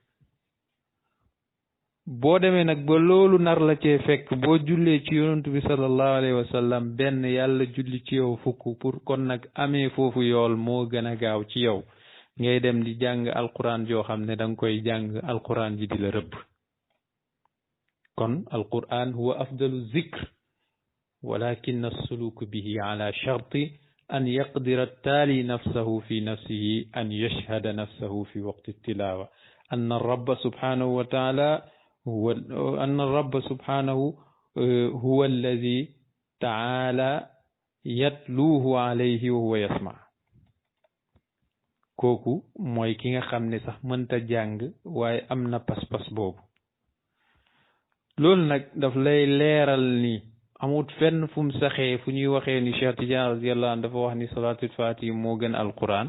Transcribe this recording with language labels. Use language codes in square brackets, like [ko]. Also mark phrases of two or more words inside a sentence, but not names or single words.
[wo] boo demee nag ba loolu nar la cee fekk, boo jullee ci yonantu bi [ar] صلى الله عليه وسلم [wo] benn, yàlla julli ci yow fukk. pour kon nag amee foofu yool moo gën a gaaw ci yow ngay dem di jàng alquran joo xam ne da nga koy jàng alquran ji di la rëbb. [ar] kon القرآن هو أفضل الذكر ولكن السلوك به على شرط أن يقدر التالي نفسه في نفسه أن يشهد نفسه في وقت التلاوة أن الرب سبحانه وتعالى أن الرب سبحانه هو الذي تعالى يتلوه عليه وهو يسمع. [wo] kooku mooy ki nga xam ne sax mënta jàng waaye am na pas-pas boobu. loolu nag daf lay leeral ni amut fenn fu mu saxee fu ñuy waxee ni Cheikh Tidiane [ar] رضي الله عنه [wo] dafa wax ni [ar] صلاة الفاتح [wo] moo gën alquran.